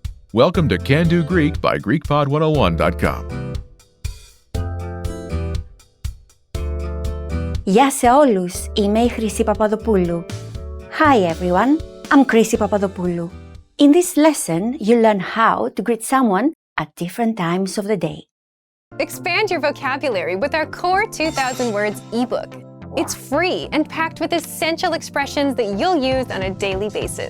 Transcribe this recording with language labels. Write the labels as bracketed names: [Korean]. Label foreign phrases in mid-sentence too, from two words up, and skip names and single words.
[English] Welcome to Can Do Greek by GreekPod101.com. [Greek] Γεια σε όλους, είμαι η Χρυσή Παπαδοπούλου. [English] Hi everyone, I'm Χρυσή Παπαδοπούλου. In this lesson, you'll learn how to greet someone at different times of the day. Expand your vocabulary with our Core 2000 Words ebook. It's free and packed with essential expressions that you'll use on a daily basis.